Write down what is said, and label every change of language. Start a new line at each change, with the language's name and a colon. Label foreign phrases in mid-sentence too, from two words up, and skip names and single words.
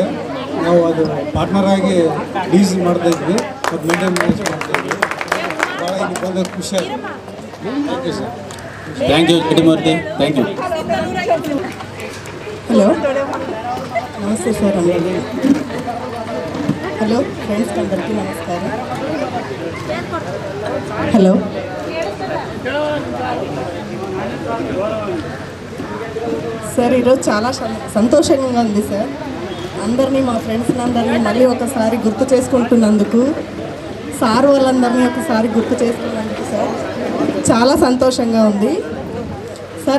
Kannada: ನಾವು ಅದು ಪಾರ್ಟ್ನರ್ ಆಗಿ ಡೀಸ್ ಮಾಡ್ತಾಯಿದ್ವಿ, ಮತ್ತು ಮೇಂಟೈನ್ ಮಾಡ್ತಾಯಿದ್ವಿ. ಭಾಳ ಇಲ್ಲಿ ಬಂದಾಗ ಖುಷಿ ಆಯಿತು.
English: thank you sir. thank you Jaddimurthy, thank you.
Kannada: ಹಲೋ, ನಮಸ್ತೆ ಸರ್.
English: hello friends,
Telugu: అందరికీ నమస్కారం. హలో, సార్ ఈరోజు చాలా సంతోషంగా ఉంది సార్. అందరినీ, మా ఫ్రెండ్స్ని అందరినీ మళ్ళీ ఒకసారి గుర్తు చేసుకుంటున్నందుకు, సార్ వాళ్ళందరినీ ఒకసారి గుర్తు చేసుకున్నందుకు సార్ చాలా సంతోషంగా ఉంది సార్.